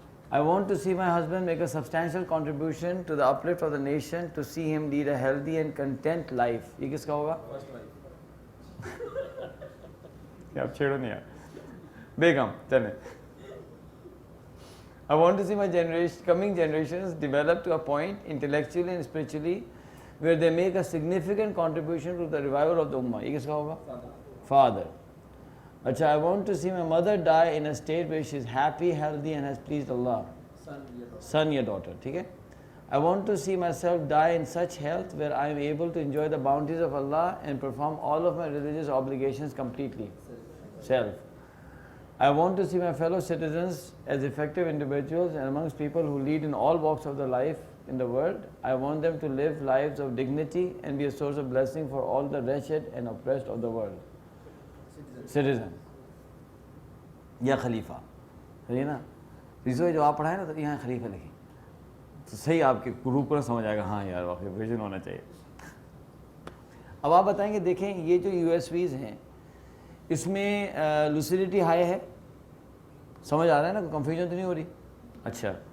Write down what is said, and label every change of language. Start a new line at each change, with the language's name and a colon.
English: I want to see my husband make a substantial contribution to the uplift of the nation, to see him lead a healthy and content life.
Urdu: یہ کس کا ہوگا؟ کیا آپ چھیڑو نہیں یار. بیگم چلیں.
English: I want to see my coming generations develop to a point intellectually and spiritually where they make a significant contribution to the revival of the ummah.
Urdu: یہ کس کا ہوگا؟ Father. اچھا.
English: I want to see my mother die in a state where she is happy, healthy and has pleased Allah. Son یا daughter.
Urdu: ٹھیک ہے.
English: I want to see myself die in such health where I am able to enjoy the bounties of Allah and perform all of my religious obligations completely. Self. I want to see my fellow citizens as effective individuals and amongst people who lead in all walks of the life in the world. I want them to live lives of dignity and be a source of blessing for all the wretched and oppressed of the world.
Urdu: Citizen یا خلیفہ. صحیح نا, ریزو جو آپ پڑھائیں نا تو یہاں خلیفہ لکھیں تو صحیح آپ کے گروپ پر سمجھ آئے گا, ہاں یار واقعی ویژن ہونا چاہیے. اب آپ بتائیں گے دیکھیں یہ جو یو ایس ویز ہیں اس میں لوسیڈیٹی ہائی ہے, سمجھ آ رہا ہے نا, کنفیوژن تو نہیں ہو رہی. اچھا.